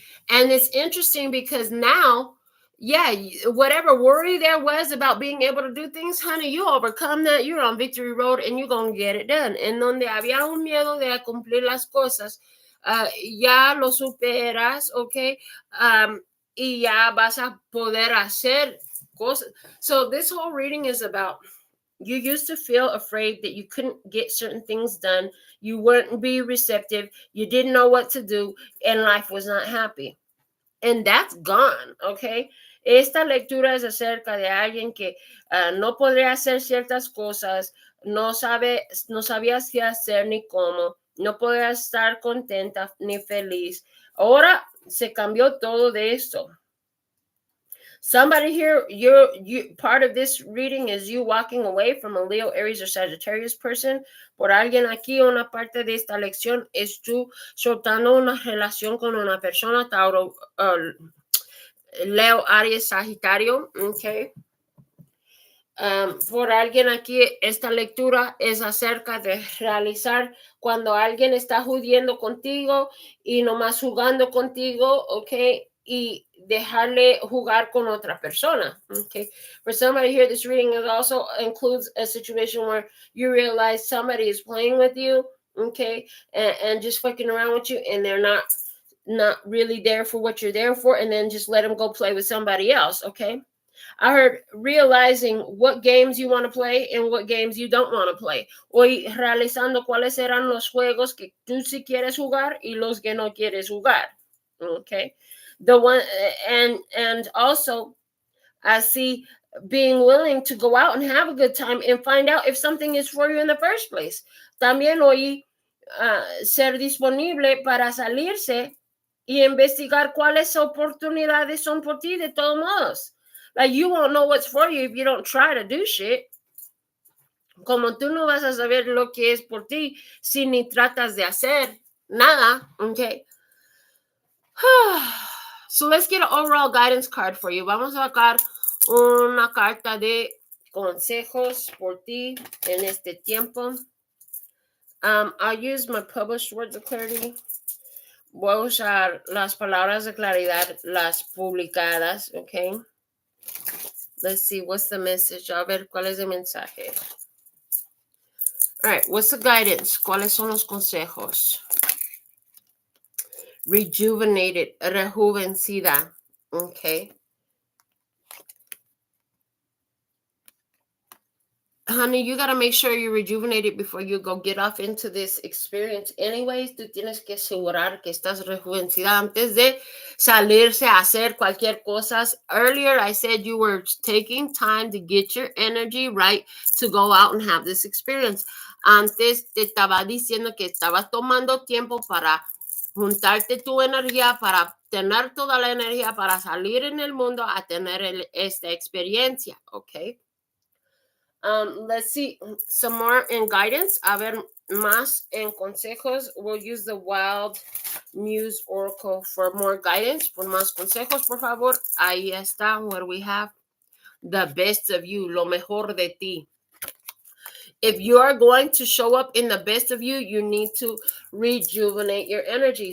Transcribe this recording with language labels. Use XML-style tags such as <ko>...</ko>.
<en>And it's interesting because now, yeah, whatever worry there was about being able to do things, honey, you overcome that. You're on victory road and you're going to get it done.</en> <es>En donde había un miedo de cumplir las cosas, ya lo superas, okay? Y ya vas a poder hacer cosas.</es> <en>So this whole reading is about, you used to feel afraid that you couldn't get certain things done. You wouldn't be receptive. You didn't know what to do, and life was not happy. And that's gone, okay?</en> <es>Esta lectura es acerca de alguien que no podría hacer ciertas cosas, no sabías qué hacer ni cómo, no podía estar contenta ni feliz. Ahora se cambió todo de esto.</es> <en>Somebody here, you part of this reading is you walking away from a Leo, Aries, or Sagittarius person.</en> <es>Por alguien aquí, una parte de esta lección es tú soltando una relación con una persona, Tauro, Leo, Aries, Sagitario, okay. Por alguien aquí, esta lectura es acerca de realizar cuando alguien está jodiendo contigo y nomás jugando contigo, okay, y dejarle jugar con otra persona, okay.</es> <en>For somebody here, this reading also includes a situation where you realize somebody is playing with you, okay, and just fucking around with you, and they're not really there for what you're there for, and then just let them go play with somebody else, okay. I heard realizing what games you want to play and what games you don't want to play.</en> <es>Hoy realizando cuáles serán los juegos que tú sí quieres jugar y los que no quieres jugar.</es> <en>Okay. The one, and also I see being willing to go out and have a good time and find out if something is for you in the first place.</en> <es>También hoy ser disponible para salirse y investigar cuáles oportunidades son por ti de todos modos.</es> <en>Like, you won't know what's for you if you don't try to do shit.</en> <es>Como tú no vas a saber lo que es por ti si ni tratas de hacer nada, okay?</es> <en>So let's get an overall guidance card for you.</en> <es>Vamos a sacar una carta de consejos por ti en este tiempo.</es> <en>I'll use my published words of clarity.</en> <es>Voy a usar las palabras de claridad, las publicadas, okay?</es> <en>Let's see, what's the message?</en> <es>A ver, ¿cuál es el mensaje?</es> <en>All right, what's the guidance?</en> <es>¿Cuáles son los consejos?</es> <en>Rejuvenated, rejuvencida, okay? honey, you gotta make sure you're rejuvenated before you go get off into this experience.</en> <es>Anyways, tú tienes que asegurar que estás rejuvenecida antes de salirse a hacer cualquier cosa.</es> <en>Earlier, I said you were taking time to get your energy right to go out and have this experience.</en> <es>Antes te estaba diciendo que estabas tomando tiempo para juntarte tu energía, para tener toda la energía para salir en el mundo a tener esta experiencia, ¿ok?</es> <en>Let's see some more in guidance.</en> <es>A ver, más en consejos.</es> <en>We'll use the Wild Muse Oracle for more guidance.</en> <es>Por más consejos, por favor. Ahí está,</es> <en>what we have. The best of you,</en> <es>lo mejor de ti.</es> <en>If you are going to show up in the best of you, you need to rejuvenate your energy.</en>